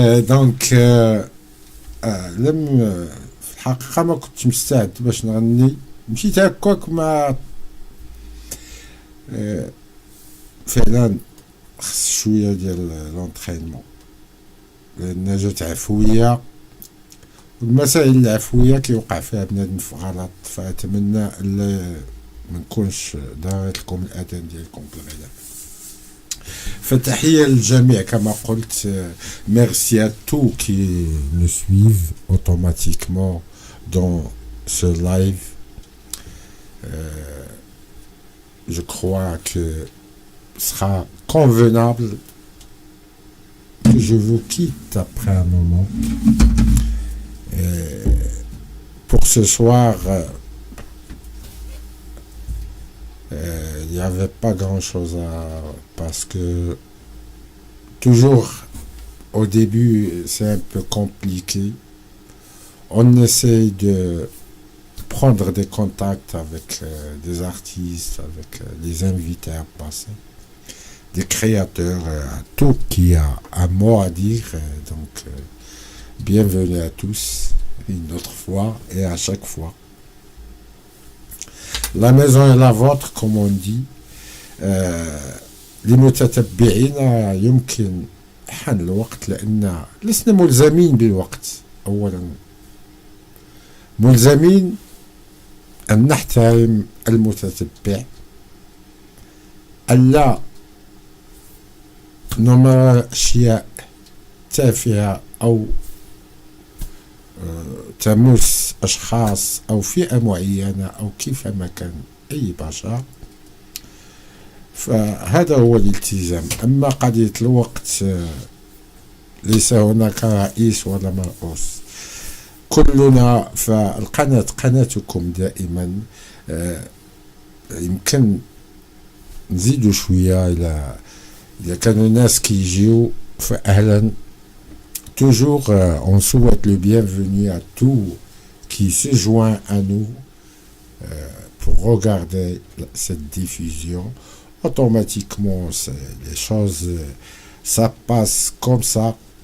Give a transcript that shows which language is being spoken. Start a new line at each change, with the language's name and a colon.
Arabic: Donc لم في الحقيقة ما كنتش مستعد باش نغني، مشيت هكاك مع فعلا خص شوية ديال لونطرينمون، لأن جات عفوية، والمسائل العفوية كيوقع فيها بنادم في غلط، فأتمنى ألا منكونش دارت لكم الأذان ديالكم بالغلط. فتحية للجميع كما قلت.
French: Merci à tous qui nous suivent automatiquement dans ce live. Je crois que ce sera convenable que je vous quitte après un moment. Pour ce soir, il n'y avait pas grand chose parce que toujours au début c'est un peu compliqué. On essaye de prendre des contacts avec des artistes, avec des invités à passer, des créateurs, tout qui a un mot à dire. Donc bienvenue à tous une autre fois et à chaque fois. La maison est la vôtre comme on dit.
Arabic: للمتتبعين يمكن حان الوقت، لأن لسنا ملزمين بالوقت. أولا ملزمين أن نحترم المتتبع، ألا نمر أشياء تافهة أو تمس أشخاص أو فئة معينة أو كيفما كان أي بشر. فهذا هو الالتزام. أما قضية الوقت ليس هناك رئيس ولا مرؤوس، كلنا. فالقناة قناتكم دائما. يمكن نزيدوا شوية إذا كانوا ناس كيجيو فأهلا.
French: Toujours, on souhaite le bienvenu à tout qui se joint à nous pour regarder cette diffusion. Automatiquement, les choses, ça passe comme ça.